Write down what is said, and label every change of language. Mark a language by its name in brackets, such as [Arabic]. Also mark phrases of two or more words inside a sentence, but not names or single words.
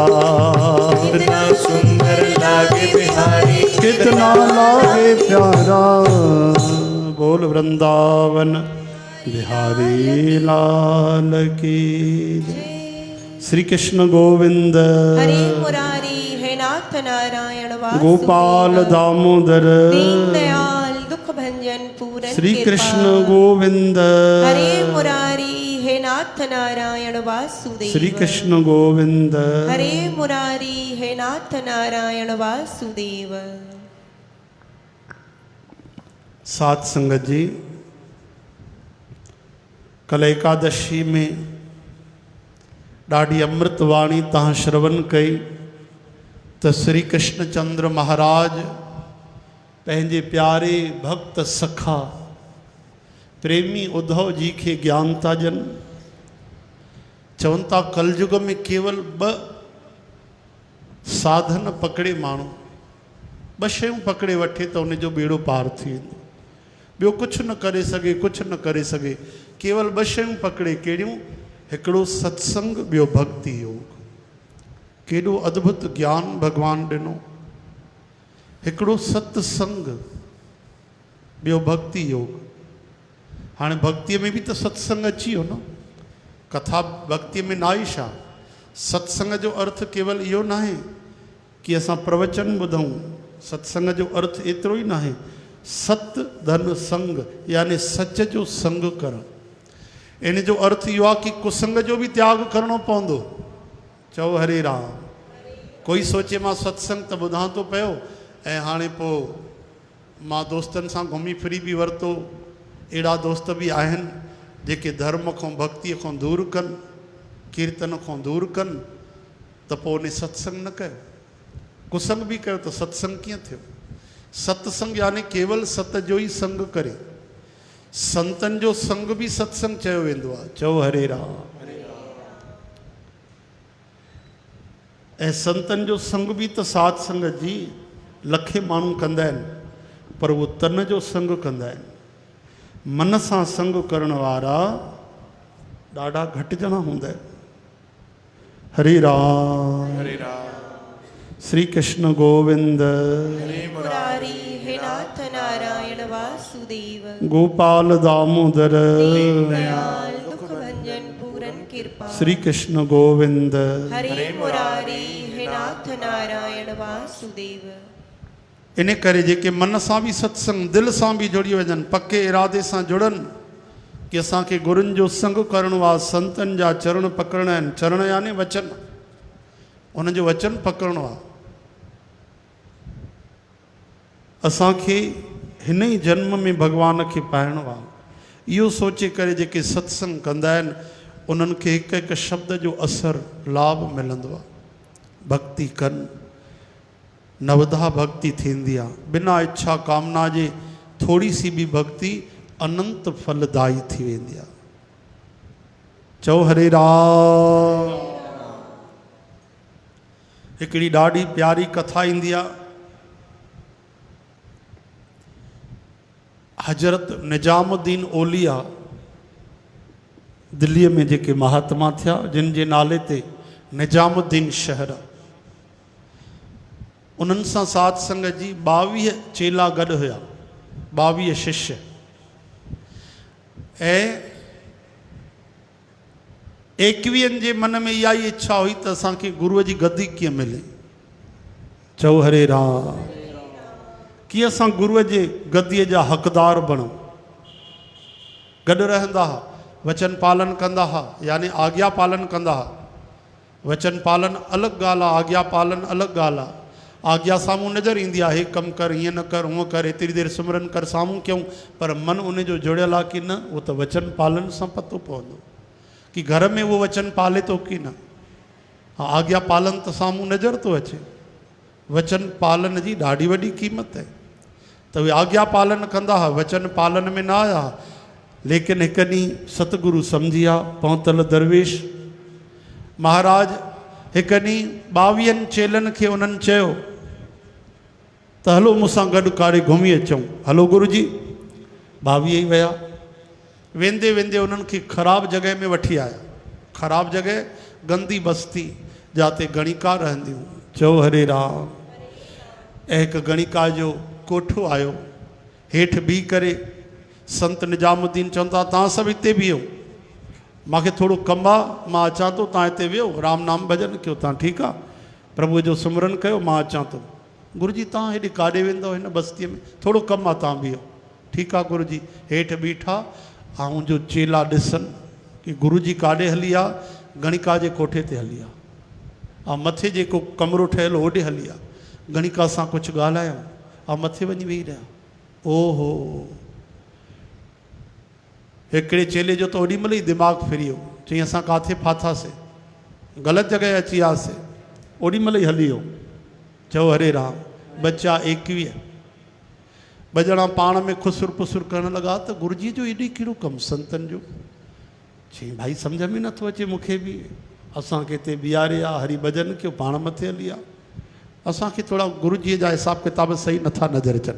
[Hindi] कितना सुंदर लागे बिहारी, कितना लागे प्यारा। बोल वृंदावन बिहारी लाल की जय। श्री कृष्ण गोविंद हरे मुरारी है नाथ नारायण वासुदेव। गोपाल दामोदर दीन दयाल दुख भंजन पूरन श्री कृपा। कृष्ण गोविंद हरे मुरारी है नाथ नारायण वासुदेव। श्री कृष्ण गोविंद हरे मुरारी है नाथ नारायण वासुदेव। [Sindhi] सात संगत जी, कल एकादशी में ॾाढी अमृत वाणी तव्हां श्रवण कई त श्री कृष्णचंद्र महाराज पंहिंजे प्यारे भक्त सखा प्रेमी उद्धव जी खे ज्ञान था ॾियनि। चवनि था कलयुग में केवल ॿ साधन पकड़े माण्हू, ॿ शयूं पकड़े वठे त उनजो बेड़ो पार थी वेंदो। ॿियो कुझु न करे सघे, कुझु न करे सघे। केवल ॿ शयूं पकड़े, कहिड़ियूं? हिकिड़ो सत्संग, ॿियो भक्ति योग। केॾो अद्भुत ज्ञान भगवान ॾिनो। हिकिड़ो सत्संग, ॿियो भक्ति योग। हाणे भक्तीअ में बि त सत्संग अची वियो न, कथा भक्तीअ में न आई छा? सत्संग जो अर्थ केवल इहो न आहे कि असां प्रवचन ॿुधूं, सत्संग जो अर्थ एतिरो ई न आहे, सत धन संग यानी सच जो संग करणु। इन जो अर्थ इहो आहे कि कुसंग जो बि त्याग करणो पवंदो। चओ हरे राम। कोई सोचे मां सत्संग त ॿुधां थो पियो ऐं हाणे पोइ मां दोस्तनि सां घुमी फिरी बि वरितो। अहिड़ा दोस्त बि आहिनि जेके धर्म खां भक्तीअ खां दूरि कनि, कीर्तन खां दूरि कनि, त पोइ उन सत्संग न कयो, कुसंग बि कयो त सत्संग कीअं थियो? सत्संग यानी केवल सत जो ई संग करे। संतनि जो संग बि सत्संग चयो वेंदो आहे। चओ हरे राम। ऐं संतनि जो संग बि त साध संगत जी लखे माण्हू कंदा आहिनि, पर उहो तन जो संग कंदा आहिनि। मन सां संग करण वारा ॾाढा घटि ॼणा हूंदा आहिनि। हरे राम। हरे राम। [Hindi] श्री कृष्ण गोविंद। हरे मुरारी हे नाथ नारायण वासुदेव। गोपाल दामोदर। दयाल दुख भंजन पूरन कृपा। श्री कृष्ण गोविंद। हरे मुरारी हे नाथ नारायण वासुदेव। [Sindhi] इन करे जेके मन सां बि सत्संग, दिलि सां बि जुड़ी वञनि, पके इरादे सां जुड़नि कि असांखे गुरुनि जो संग करिणो आहे, संतनि जा चरण पकड़णा आहिनि। चरण यानी वचन, उन्हनि जो वचन पकड़णो आहे। असांखे हिन ई जन्म में भॻवान खे पाइणो आहे। इहो सोचे करे जेके सत्संग कंदा आहिनि उन्हनि खे हिकु हिकु शब्द जो असरु लाभ मिलंदो आहे। भक्ति कनि, नवधा भक्ति थींदी आहे। बिना इच्छा कामना जे थोड़ी सी बि भक्ति अनंत फलदायी थी वेंदी आहे। चओ हरे राम। हिकिड़ी ॾाढी प्यारी कथा ईंदी आहे। हज़रत निजामुद्दीन औलिया दिल्लीअ में जेके महात्मा थिया, जिन जे नाले ते निजामुद्दीन शहर आहे, उन्हनि सां साध संगत जी 22 चेला गॾु हुया, 22 शिष्य। ऐं 21 जे मन में इहा ई इच्छा हुई त असांखे गुरूअ जी गद्दी कीअं मिले। चओ हरे राम। कीअं असां गुरूअ जे गद्दीअ जा हक़दार बणूं। गॾु रहंदा हुआ, वचन पालन कंदा हुआ, यानी आज्ञा पालन कंदा हुआ। वचन पालन अलॻि ॻाल्हि आहे, आज्ञा पालन अलॻि ॻाल्हि आहे। आज्ञा साम्हूं नज़र ईंदी आहे, हे कमु कर, हीअं न कर, हूअं कर, एतिरी देरि सिमरन कर, साम्हूं कयूं, पर मन उन जो जुड़ियल आहे कि न, उहो त वचन पालन सां पतो पवंदो कि घर में उहो वचन पाले थो कि न। हा, आज्ञा पालन त साम्हूं नज़र थो अचे। वचन पालन जी ॾाढी वॾी क़ीमत आहे। त उहे आज्ञा पालन कंदा हुआ, वचन पालन में न आया। लेकिन हिकु ॾींहुं सतगुरु सम्झी विया, पहुतल दरवेश महाराज हिकु ॾींहुं 22 चेलनि खे उन्हनि चयो त हलो मूंसां गॾु कारे घुमी अचूं। हलो गुरु जी। 22 ई विया। वेंदे वेंदे उन्हनि खे ख़राबु जॻह में वठी आया। ख़राबु जॻह, गंदी बस्ती, जिते गणिका रहंदियूं। चओ हरे राम। ऐं हिकु गणिका जो कोठो आयो। हेठि बीह करे संत निजामुद्दीन चवंदा, तव्हां सभु हिते बीहो, मूंखे थोरो कमु आहे, मां अचां थो, तव्हां हिते वियो, राम नाम भॼन कयो, तव्हां ठीकु आहे, प्रभुअ जो सिमरन कयो, मां अचां थो। गुरु जी तव्हां हेॾे काॾे वेंदव हिन बस्तीअ में, थोरो कमु आहे, तव्हां बीहो। ठीकु आहे गुरु जी। हेठि बीठा ऐं जो चेला ॾिसनि कि गुरु जी काॾे हली आहे, गणिका जे कोठे ते हली आहे। ऐं मथे जेको कमिरो ठहियलु होॾे हली आहे। गणिका सां कुझु ॻाल्हायूं ऐं मथे वञी वेही रहिया। ओहो, हिकिड़े चेले जो त ओॾीमहिल ई दिमाग़ु फिरी वियो। चई असां किथे फाथासीं, ग़लति जॻह अची वियासीं, ओॾीमहिल ई हली वियो। चओ हरे राम। बच्चा 21 ॿ ॼणा पाण में खुसुर पुसुर करण लॻा त गुरुजी जो एॾी कहिड़ो कमु संतनि जो। चई भाई सम्झ में नथो अचे मूंखे बि, असांखे हिते बीहारे आहे, हरी भॼन कयो, पाण मथे हली आहे। असांखे थोरा गुरुजीअ जा हिसाब किताब सही नथा नज़र अचनि।